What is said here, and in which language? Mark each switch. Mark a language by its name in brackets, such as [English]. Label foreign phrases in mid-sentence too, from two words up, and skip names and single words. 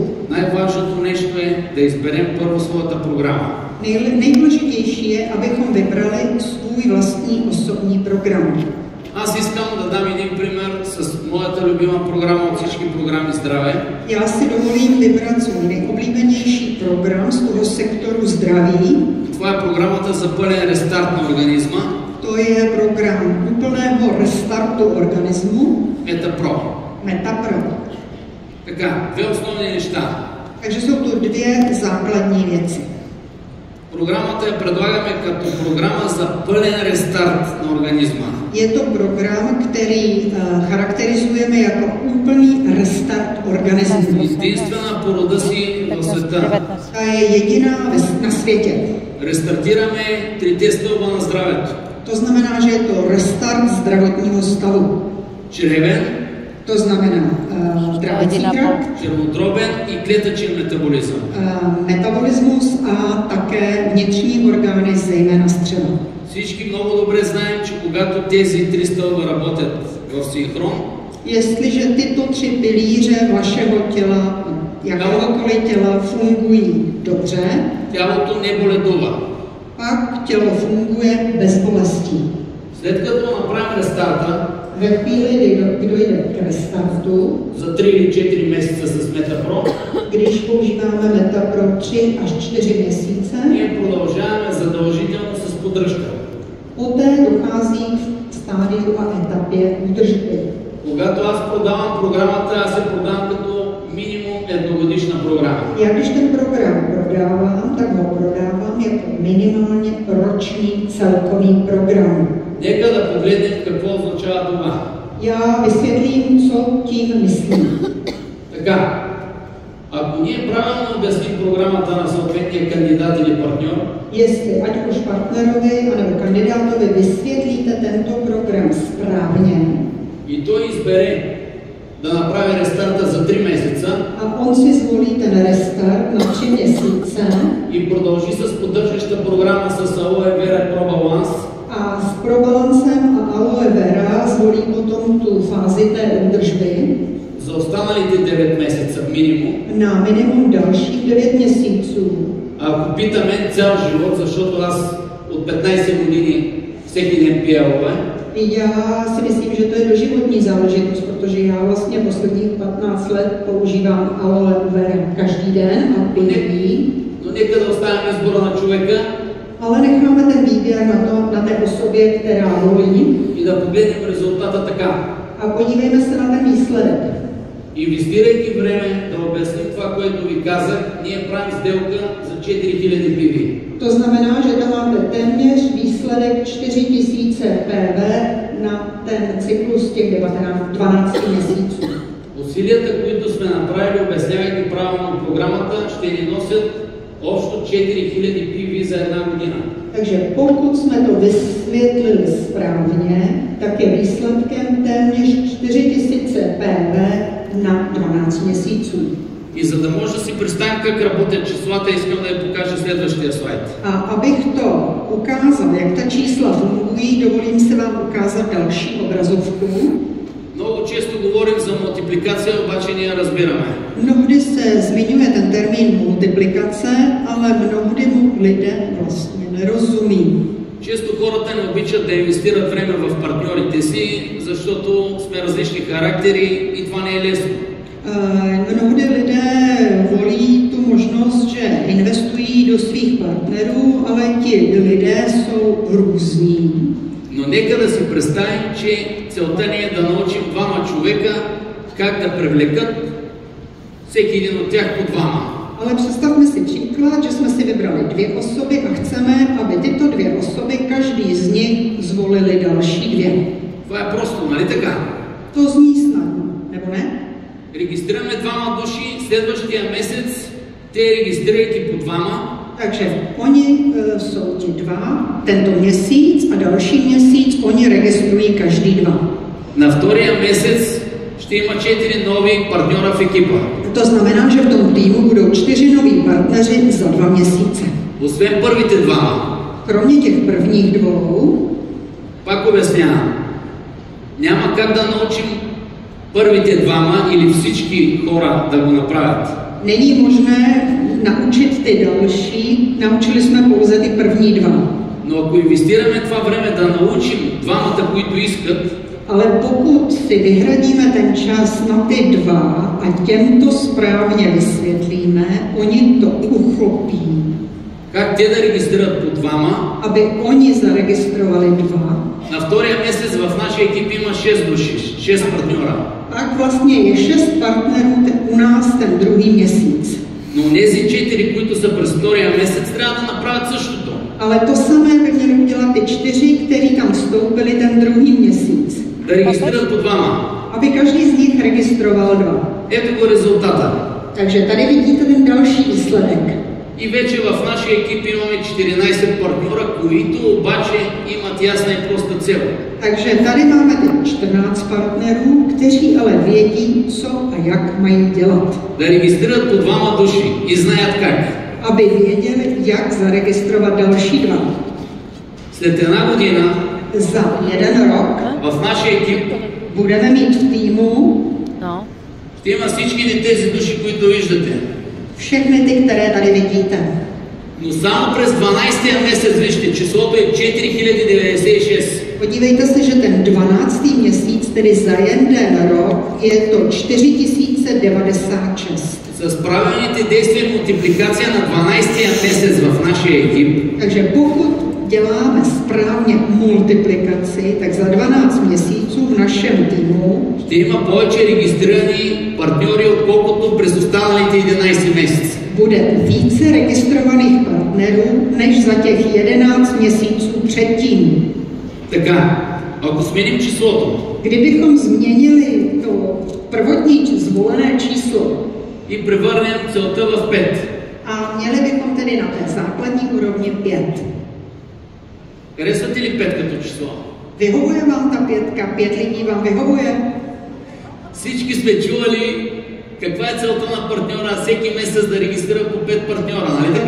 [Bulgarian] Най-важното нещо е да изберем първо своята програма. [Czech] Nejdůležitější je, abychom vybrali svůj vlastní osobní program. [Bulgarian] Аз искам да дам един пример с моята любима програма от всички програми здраве. [Czech] Já si dovolím vybrat svůj nejoblíbenější program z toho sektoru zdraví. [Bulgarian] Това е програмата за пълен рестарт на организма. [Czech] To je program úplného restartu organismu. Metapro. [Bulgarian] Така, две основни неща. [Czech] Takže jsou tu dvě základní věci. [Bulgarian] Програмата я предлагаме като програма за пълен рестарт на организма. [Czech] Je to program, který charakterizujeme jako úplný restart organismu. [Bulgarian] Единствена по рода си в света. [Czech] Ta je jediná na světě. [Bulgarian] Restartirаме трите стълба на здравето. [Czech] To znamená, že je to restart zdravotního stavu. [Bulgarian] Čreven, [Czech] to znamená trávicí trakt, [Bulgarian] črevotробен и клетъчен метаболизъм. [Czech] Metabolismus a také vnitřní orgány, zejména střeva. [Bulgarian] Всички много добре знаем, че когато тези три стълба работят в синхрон, [Czech] jestliže tyto tři pilíře vašeho těla, jakéhokoliv těla, fungují dobře, [Bulgarian] тялото не боледува. [Czech] Pak tělo funguje bez bolestí. [Bulgarian] След като направим рестарта, [Czech] ve chvíli, kdy dojde k restartu, [Bulgarian] za 3 или 4 месеца с Metapro, [Czech] když používáme Metapro 3 až 4 měsíce, [Bulgarian] ние продължаваме задължително с поддръжка. [Czech] Poté dochází k stádiu a etapě údržby. [Bulgarian] Когато аз продавам програмата, аз се продавам като минимум едногодишна програма. [Czech] Já když ten program prodávám, tak ho prodávám jako minimálně roční celkový program. [Bulgarian] Нека да погледнем какво означава това. [Czech] Já vysvětlím, co tím myslím. [Bulgarian] Така, ако ние правилно обясним програмата на съответния кандидат или партньор, [Czech] jestli ať už partnerovi anebo kandidátovi vysvětlíte tento program správně, [Bulgarian] и той избере да направи рестарта за 3 месеца, [Czech] a on si zvolí ten restart na 3 měsíce [Bulgarian] и продължи с поддържаща програма с Aloe Vera Pro Balance, [Czech] a s probalancem a aloe vera zvolí potom tu fázi té údržby [Bulgarian] за останалите 9 месеца минимум. [Czech] na minimum dalších 9 měsíců. [Bulgarian] Ако питаме цял живот, защото аз от 15 години всеки ден пия Aloe, [Czech] Já si myslím, že to je doživotní záležitost, protože já vlastně posledních 15 let používám aloe vera každý den a piju. [Bulgarian] но нека да оставим избора на човека, [Czech] ale necháme ten výběr na té osobě, která volí. [Bulgarian] И да погледнем резултата така. [Czech] A podívejme se na ten výsledek. [Bulgarian] Инвестирайки време да обясним това, което ви казах, ние правим сделка за 4000 пиви. [Czech] To znamená, že tam máte téměř výsledek 4000 PV na ten cyklus těch 12 měsíců. [Bulgarian] Усилията, които сме направили, обяснявайки правилно програмата, ще ни носят общо 4000 пиви за една година. [Czech] Takže pokud jsme to vysvětlili správně, tak je výsledkem téměř 4000 PV na 12 měsíců. [Bulgarian] И за да може да си представим как работят числата, искам да ви покажа следващия слайд. [Czech] A abych to ukázal, jak ta čísla fungují, dovolím se vám ukázat další obrazovku. [Bulgarian] Много често говорим за мултипликация, обаче ние разбираме. [Czech] Mnohdy se zmiňuje ten termín multiplikace, ale mnohdy mu lidé vlastně nerozumí. [Bulgarian] Често хората не обичат да инвестират време в партньорите си, защото сме различни характери и това не е лесно. [Czech] Mnohdy lidé volí tu možnost, že investují do svých partnerů, ale ti lidé jsou různí. [Bulgarian] Но нека да си представим, че целта ни е да научим двама човека как да привлекат всеки един от тях по двама. [Czech] Ale představme si příklad, že jsme si vybrali 2 osoby a chceme, aby tyto 2 osoby, každý z nich zvolili další 2. [Bulgarian] Това е просто, нали така? [Czech] To zní snadno, nebo ne? [Bulgarian] Регистрираме двама души, следващия месец те регистрирайки по двама. [Czech] Takže oni jsou ti 2 tento měsíc a další měsíc oni registrují každý 2. [Bulgarian] На втория месец ще има 4 нови партньора в екипа. [Czech] To znamená, že v tom týmu budou 4 noví partneři za 2 měsíce. [Bulgarian] Освен първите двама. [Czech] Kromě těch prvních 2, [Bulgarian] пак обяснявам, няма как да научим първите двама или всички хора да го направят. [Czech] Není možné naučit ty další, naučili jsme pouze ty první 2. [Bulgarian] Но ако инвестираме това време да научим двамата, които искат, [Czech] Ale pokud si vyhradíme ten čas na ty dva a těm to správně vysvětlíme, oni to uchopí. [Bulgarian] Как те да регистрират по двама? [Czech] Aby oni zaregistrovali dva. [Bulgarian] На втория месец в нашия екип има 6 души, 6 партньора. [Czech] Tak vlastně je 6 partnerů u nás ten druhý měsíc. [Bulgarian] Но тези 4, които са през втория месец, трябва да направят същото. [Czech] Ale to samé by měli udělat ty 4, kteří tam vstoupili ten druhý měsíc. [Bulgarian] Да регистрират по двама. [Czech] Aby každý z nich registroval dva. [Bulgarian] Ето го резултата. [Czech] Takže tady vidíte ten další výsledek. [Bulgarian] И вече в нашия екип имаме 14 партньора, които обаче имат ясна и проста цел. [Czech] Takže tady máme ty 14 partnerů, kteří ale vědí, co a jak mají dělat. [Bulgarian] Да регистрират по двама души и знаят как. [Czech] Aby věděli, jak zaregistrovat další dva. [Bulgarian] След една година [Czech] Za 1 rok [Bulgarian] в нашия екип [Czech] budeme mít v týmu [Bulgarian] ще има всички тези души, които виждате. [Czech] všechny ty, které tady vidíte. [Bulgarian] Но само през 12-тия месец, вижте, числото е 4096. [Czech] Podívejte se, že ten 12. měsíc, tedy za 1 rok, je to 4096. [Bulgarian] С правилните действия и мултипликация на 12-тия месец в нашия екип, [Czech] Takže pokud děláme správně multiplikaci, tak za 12 měsíců v našem týmu [Bulgarian] ще има повече регистрирани партньори, отколкото през останалите 11 месеца. [Czech] bude více registrovaných partnerů než za těch 11 měsíců předtím. [Bulgarian] Така, ако сменим числото [Czech] Kdybychom změnili to prvotní zvolené číslo [Bulgarian] и превърнем целта в 5, [Czech] a měli bychom tedy na té základní úrovni 5. [Bulgarian] харесвате ли 5 като число? [Czech] Vyhovuje vám ta 5? 5 lidí vám vyhovuje? [Bulgarian] Всички сме чували каква е целта на партньора, всеки месец да регистрира по 5 партньора, нали така?